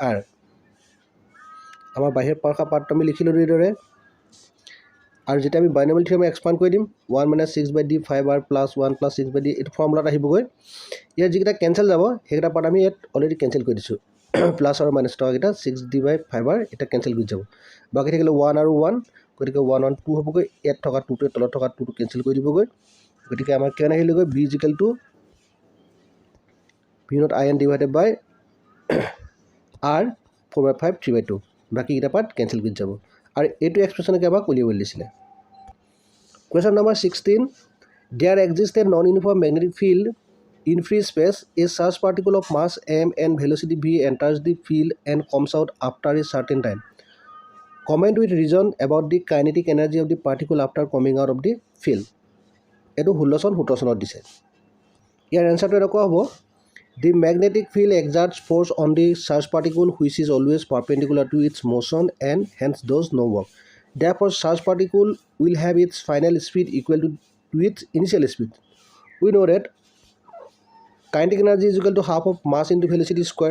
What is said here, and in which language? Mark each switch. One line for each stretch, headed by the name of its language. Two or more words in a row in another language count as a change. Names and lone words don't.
Assamese: r আমাৰ বাহিৰ পাৰ্টটো আমি লিখিলোঁ এইদৰে আৰু যেতিয়া আমি
English: binomial theorem expand
Assamese: কৰি দিম 1 - 6/d 5r + 1 + 6/d এইটো ফৰ্মুলাত আহিবগৈ ইয়াত যিকেইটা কেঞ্চেল যাব সেইকেইটা পাৰ্ট আমি ইয়াত অলৰেডি কেঞ্চেল কৰি দিছোঁ প্লাছ আৰু মাইনাছ টকাকেইটা 6d by 5r এটা কেঞ্চেল কৰি যাব বাকী থাকিলে 1 আৰু 1 গতিকে 1 1 2 হ'বগৈ ইয়াত থকা 2টোৱে তলত থকা 2টো কেঞ্চেল কৰি দিবগৈ গতিকে আমাৰ কিমান আহিলেগৈ b = v0
English: in divided by r
Assamese: 4/5 3/2 বাকীকেইটা পাৰ্ট কেঞ্চেল কৰি যাব আৰু এইটো এক্সপ্ৰেশ্যনকে আমাক উলিয়াবলৈ দিছিলে
English: Question number 16. There exists a non-uniform magnetic field in free space. A charged particle of mass m and velocity v enters the field and comes out after a certain time. Comment with reason about the kinetic energy of the particle after coming out of the field.
Assamese: এইটো 16 চনত দিছে ইয়াৰ এনসাৰটো এনেকুৱা হ'ব
English: The magnetic field exerts force on the charged particle which is always perpendicular to its motion and hence does no work. Therefore, charged particle will have its final speed equal to its initial speed. We know that kinetic energy is equal to half of mass into velocity square.